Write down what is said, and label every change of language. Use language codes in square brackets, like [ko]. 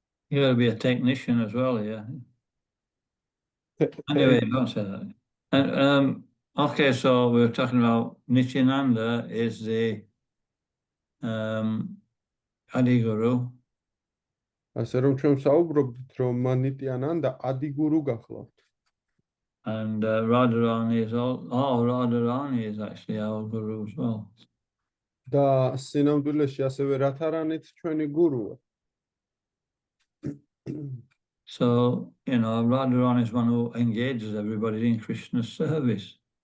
[en] You gotta be a technician as well, yeah. Anyway, don't say that. And okay, so we were talking about Nityananda is the Adi Guru, [ka] ასე რომ ჩვენ საუბრობთ, რომ ნიტიანანდა ადეგურუ გახლავთ. [en] and Radharani is Radharani is actually our Guru as well. [ka] და სინამდვილეში ასევე რათარანიც ჩვენი გურუა. [en] So, Radharani is one who engages everybody in Krishna's service.